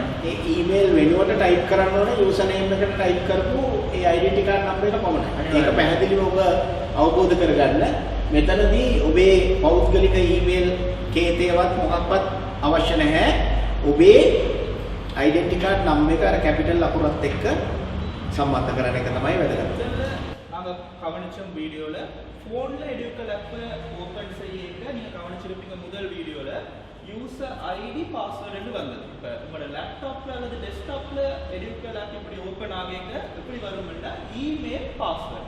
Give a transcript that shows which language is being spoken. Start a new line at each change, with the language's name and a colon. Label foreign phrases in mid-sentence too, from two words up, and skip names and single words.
Sinhala: ඒ email වෙනුවට type කරන්න ඕනේ username එකට type කරපු ඒ
English: identity card number
Sinhala: එක පමණයි. ඒක පැහැදිලිව ඔබ අවබෝධ කරගන්න. මෙතනදී ඔබේ පෞද්ගලික email කේතේවත් මොකක්වත් අවශ්‍ය නැහැ. ඔබේ
English: identity card number
Sinhala: එක අර capital අකුරත් එක්ක සම්බන්ධ කරන එක තමයි වැදගත්.
Tamil: நாங்கள் கவனிச்சோம் வீடியோவில் ஃபோனில் EduCal ஆப்பை ஓப்பன் செய்ய நீங்கள் கவனிச்சிருப்பீங்க முதல் வீடியோவில்
English: user ID password
Tamil: வந்தது. இப்போ உங்களோட லேப்டாப்பில் அல்லது டெஸ்க்டாப்பில் EduCal ஆப் இப்படி ஓப்பன் ஆகிங்க எப்படி வரும்னா
English: email password.